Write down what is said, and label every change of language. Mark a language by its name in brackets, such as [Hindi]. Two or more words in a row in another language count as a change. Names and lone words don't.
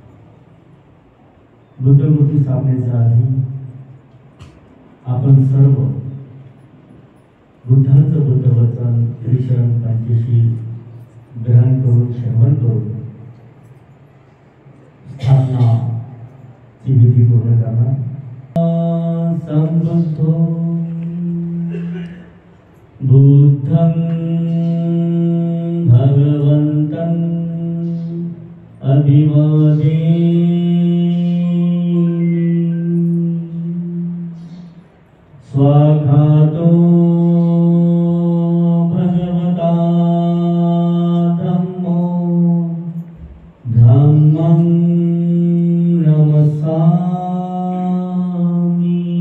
[Marathi] बुद्ध मूर्ती स्थापनेच्या आधी आपण सर्व बुद्धांचं बुद्धवचन त्रिशरण पंचशील ग्रहण करून श्रवण करून स्थापनाची विधी पूर्ण करणार. [Pali] संबुद्धो बुद्ध बुद्धं भगवन्तम् अभिवादेमि। स्वाखातो भगवता धम्मो धम्मं नमस्सामि।